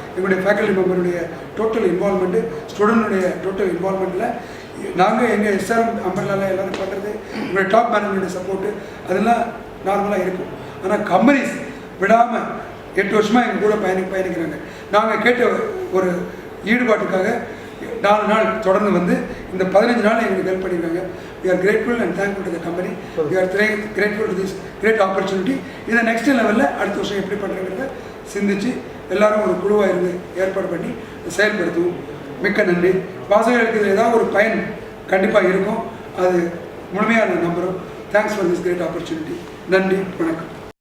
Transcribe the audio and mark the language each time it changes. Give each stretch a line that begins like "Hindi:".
Tamil: எங்களுடைய faculty மெம்பருடைய total involvement, ஸ்டூடெண்ட்டுடைய total இன்வால்மெண்ட்டில் நாங்கள் எங்கள் SRM அம்பர்லாவில் எல்லோரும் பண்ணுறது, எங்களுடைய டாப் மேனேஜ்மெண்ட் சப்போர்ட்டு அதெல்லாம் நார்மலாக இருக்கும். ஆனால் கம்பெனிஸ் விடாமல் 8 வருஷமாக எங்கள் கூட பயணிக்கிறாங்க. நாங்கள் கேட்ட ஒரு ஈடுபாட்டுக்காக 4 நாள் தொடர்ந்து வந்து இந்த 15 நாள் எங்களுக்கு ஹெல்ப் பண்ணியிருக்காங்க.
English: We are grateful and thankful to the company. We are grateful to this great opportunity.
Tamil: இதை நெக்ஸ்ட் லெவலில் அடுத்த வருஷம் எப்படி பண்ணுறங்கிறத சிந்திச்சு எல்லாரும் ஒரு குழுவாக இருந்து ஏற்பாடு பண்ணி செயல்படுத்துவோம். மிக்க நன்றி. வாசகர்களுக்கு இதில் ஏதாவது ஒரு பயன் கண்டிப்பாக இருக்கும், அது முழுமையாக நான் நம்புகிறோம்.
English: Thanks for this great opportunity.
Tamil: நன்றி, வணக்கம்.